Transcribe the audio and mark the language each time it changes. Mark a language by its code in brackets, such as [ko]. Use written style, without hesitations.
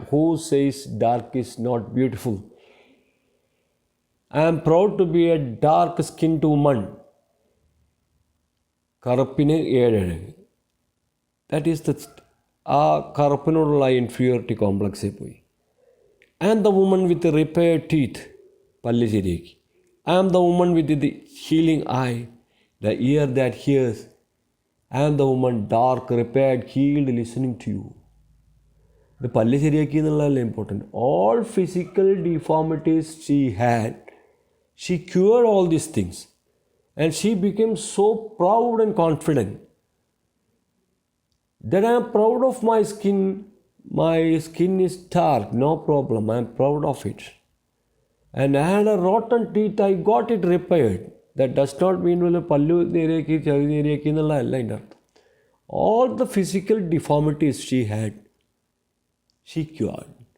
[en] Who says dark is not beautiful? I am proud to be a dark skinned woman. [ml] കറുപ്പിന് 7. [en] that is the [ml] ആ കറുപ്പിനോടുള്ള inferiority കോംപ്ലക്സിൽ പോയി. [en] And the woman with repaired teeth. [ml] പല്ല് ശരിയാക്കി. [en] I am the woman with the healing eye, the ear that hears. I am the woman dark, repaired, healed, listening to you. [ml] ഇത് പല്ല് ശരിയാക്കി എന്നുള്ളതല്ലേ [en] Important. All physical deformities she had, she cured all these things and she became so proud and confident Then I am proud of my skin. My skin is dark, no problem. I am proud of it. And I had a rotten teeth, I got it repaired. That does not mean [ml] pallu nereki, chavi nereki ennulla alla inde artham. [en] All the physical deformities she had, she cured.